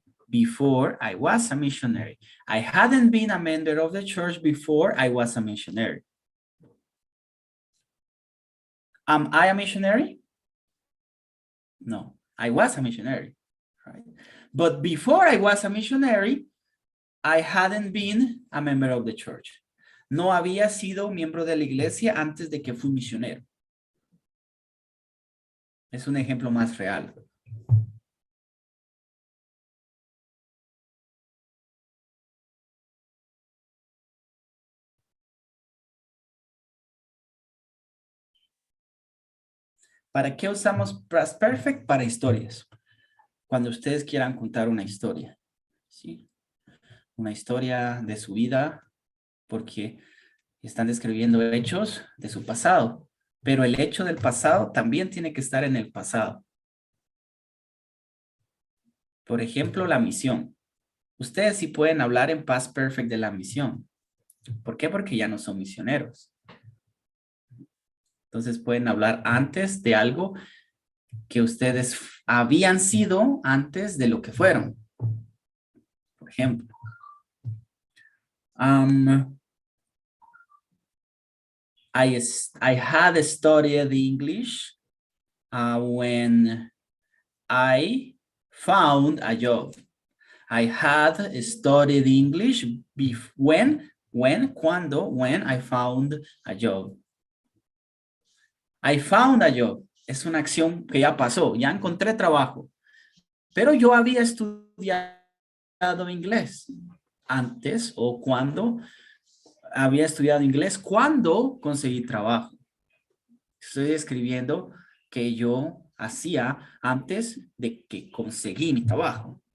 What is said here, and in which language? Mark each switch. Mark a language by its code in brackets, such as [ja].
[en] Before I was a missionary. I hadn't been a member of the church before I was a missionary. Am I a missionary? No, I was a missionary, right? But before I was a missionary, I hadn't been a member of the church. [es] No había sido miembro de la iglesia antes de que fui misionero. Es un ejemplo más real. ¿Para qué usamos past perfect? Para historias. Cuando ustedes quieran contar una historia, ¿sí? Una historia de su vida, porque están describiendo hechos de su pasado, pero el hecho del pasado también tiene que estar en el pasado. Por ejemplo, la misión. Ustedes sí pueden hablar en past perfect de la misión. ¿Por qué? Porque ya no son misioneros. Entonces pueden hablar antes de algo que ustedes habían sido antes de lo que fueron. [en] Por ejemplo, I had studied English when I found a job. I had studied English when I found a job. I found a job. [es] Es una acción que ya pasó, ya encontré trabajo. Pero yo había estudiado inglés antes o cuando había estudiado inglés cuando conseguí trabajo. Estoy escribiendo que yo hacía antes de que conseguí mi trabajo.